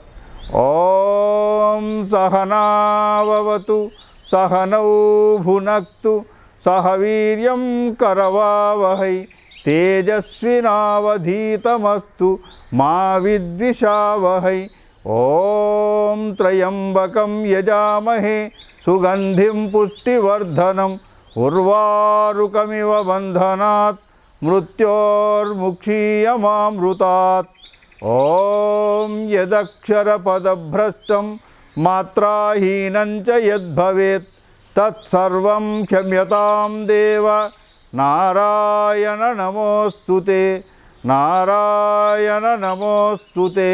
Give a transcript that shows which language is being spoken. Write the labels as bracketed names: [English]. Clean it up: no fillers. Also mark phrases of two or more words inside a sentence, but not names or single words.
[Sanskrit] ఓం సహనావతు సహనౌ భునక్తు సహ వీర్యం కరవావహై తేజస్వినావధీతమస్తు మా విద్విషావహై. ఓం త్రయంబకం యజామహే సుగంధిం పుష్టివర్ధనం उर्वारुकमिव बन्धनात् मृत्योर्मुक्षीयमामृतात्। ॐ यदक्षरपदभ्रष्टं मात्राहीनं च यद्भवेत् तत्सर्वं क्षम्यतां देव नारायण नमोऽस्तुते नारायण नमोऽस्तुते।